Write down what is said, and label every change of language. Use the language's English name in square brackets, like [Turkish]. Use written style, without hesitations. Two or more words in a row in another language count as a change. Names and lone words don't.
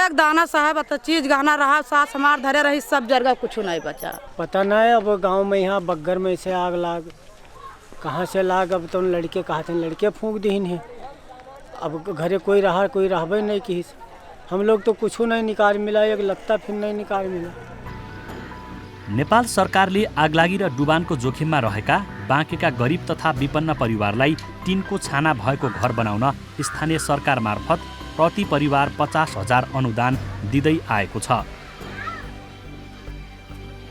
[Awadhi] एक दाना साहब तो चीज गहना रहा, सास हमार धरे रही, सब जरगा, कुछ नहीं बचा। पता नहीं अब गाँव में यहाँ बग्गर में से आग लाग कहाँ से लाग। अब तो लड़के कहते हैं, लड़के फूंक दीन है। अब घरे कोई रहा, कोई रहबे नहीं की। हम लोग तो कुछ नहीं निकाल मिला, एक लत्ता फिर नहीं निकाल मिला। [Nepali] नेपाल सरकारले आगलागी र डुबानको जोखिममा रहेका बाँकेका गरिब तथा विपन्न परिवारलाई टिनको छाना भएको घर बनाउन स्थानीय सरकार मार्फत प्रति परिवार 50,000 अनुदान दिँदै आएको छ।